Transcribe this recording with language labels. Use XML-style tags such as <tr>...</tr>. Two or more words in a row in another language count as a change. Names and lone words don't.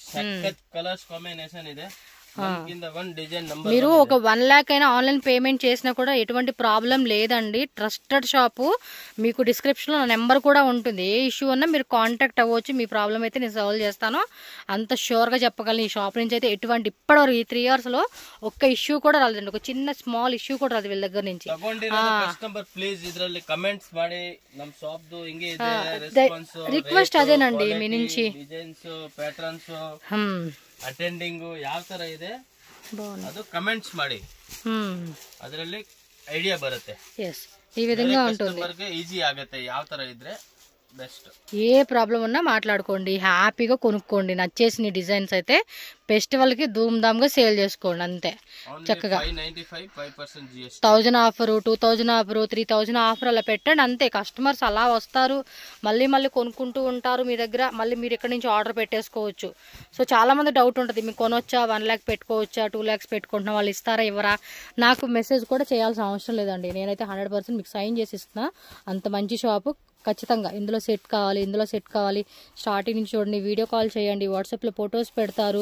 <te>మీరు ఒక 1 lakh అయినా ఆన్లైన్ పేమెంట్ చేసినా కూడా ఎటువంటి ప్రాబ్లం లేదండి</te> <en>trusted shop</en> <te>మీకు డిస్క్రిప్షన్ లో నా నెంబర్ కూడా ఉంటుంది ఏ ఇష్యూ ఉన్నా మీరు కాంటాక్ట్ అవ్వచ్చు మీ ప్రాబ్లం అయితే నేను సాల్వ్ చేస్తాను అంత షూర్ గా చెప్పగలను ఈ షాప్ నుంచి అయితే ఎటువంటి ఇప్పటివరకు ఈ 3 years లో ఒక్క ఇష్యూ కూడా రాలేదండి ఒక చిన్న</te> <en>small issue</en> <te>కూడా రాదు వీళ్ళ దగ్గర నుంచి రిక్వెస్ట్ అదేనండి మీ నుంచి</te> <kn>ಅಟೆಂಡಿಂಗ್ ಯಾವ ತರ ಇದೆ ಅದು ಕಮೆಂಟ್ಸ್ ಮಾಡಿ ಅದರಲ್ಲಿ ಐಡಿಯಾ ಬರುತ್ತೆ</kn> <te>ఈ విధంగా ఉంటుంది</te> <kn>ಈಜಿ ಆಗುತ್ತೆ ಯಾವ ತರ ಇದ್ರೆ ಬೆಸ್ಟ್</kn> <te>ఏ ప్రాబ్లం ఉన్నా మాట్లాడుకోండి హ్యాపీగా కొనుక్కోండి నచ్చేసిన డిజైన్స్ అయితే ఫెస్టివల్ కి ధూమ్ ధామ్ గా సేల్ చేసుకోండి అంతే చక్కగా 1000 ఆఫర్ 2000 ఆఫర్ 3000 ఆఫర్ అలా పెట్టండి అంతే కస్టమర్స్ అలా వస్తారు మళ్ళీ మళ్ళీ కొనుక్కుంటూ ఉంటారు మీ దగ్గర మళ్ళీ మీరు ఇక్కడ నుంచి ఆర్డర్ పెట్టేసుకోవచ్చు సో చాలా మంది డౌట్ ఉంటుంది మీకు కొనొచ్చా 1 lakh పెట్టుకోవచ్చా 2 lakhs పెట్టుకుంటున్నా వాళ్ళు ఇస్తారా ఇవ్వరా నాకు మెసేజ్ కూడా చేయాల్సిన అవసరం లేదండి నేనైతే 100% మీకు సైన్ చేసి ఇస్తున్నా అంత మంచి షాపు ఖచ్చితంగా ఇందులో సెట్ కావాలి, ఇందులో సెట్ కావాలి, స్టార్టింగ్ నుంచి చూడండి,</te> <en>video call</en> <te>చేయండి, వాట్సాప్లో ఫొటోస్ పెడతారు.</te>